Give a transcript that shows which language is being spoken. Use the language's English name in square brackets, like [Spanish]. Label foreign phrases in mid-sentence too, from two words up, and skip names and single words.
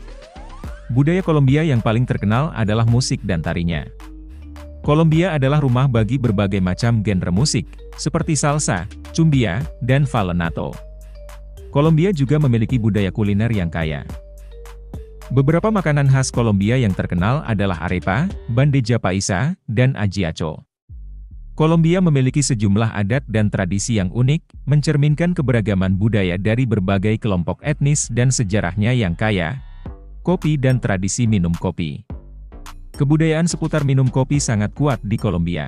[Indonesian] Budaya Kolombia yang paling terkenal adalah musik dan tarinya. Kolombia adalah rumah bagi berbagai macam genre musik, seperti salsa, cumbia, dan vallenato. Kolombia juga memiliki budaya kuliner yang kaya. Beberapa makanan khas Kolombia yang terkenal adalah arepa, bandeja paisa, dan ajiaco. Kolombia memiliki sejumlah adat dan tradisi yang unik, mencerminkan keberagaman budaya dari berbagai kelompok etnis dan sejarahnya yang kaya. Kopi dan tradisi minum kopi. Kebudayaan seputar minum kopi sangat kuat di Kolombia.